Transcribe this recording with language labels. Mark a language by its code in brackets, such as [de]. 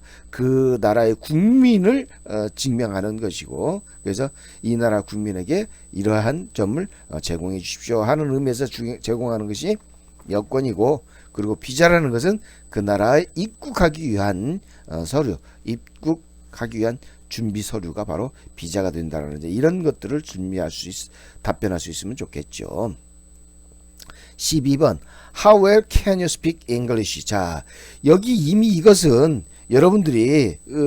[ko] 그 나라의 국민을 증명하는 것이고, 그래서 이 나라 국민에게 이러한 점을 제공해 주십시오 하는 의미에서 제공하는 것이 여권이고, 그리고 비자라는 것은 그 나라에 입국하기 위한 서류, 입국하기 위한 준비 서류가 바로 비자가 된다는, 이런 것들을 답변할 수 있으면 좋겠죠. [en] 12번, How well can you speak English? [ko] 자, 여기 이미 이것은 여러분들이